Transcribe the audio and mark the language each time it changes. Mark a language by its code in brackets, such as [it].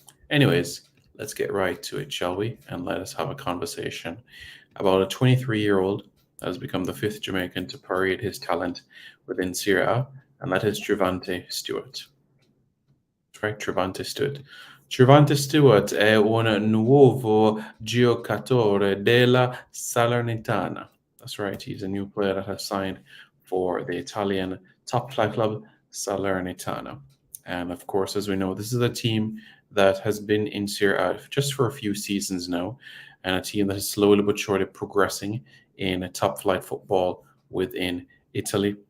[en] Anyways, let's get right to it, shall we? And let us have a conversation about a 23-year-old that has become the fifth Jamaican to parade his talent within Serie A, and that is Trivante Stewart. That's right, Trevante Stewart. [it] Trevante Stewart è un nuovo giocatore della Salernitana. [en] That's right, he's a new player that has signed for the Italian top flight club Salernitana. And of course, as we know, this is a team that has been in Serie A just for a few seasons now, and a team that is slowly but surely progressing in top flight football within Italy.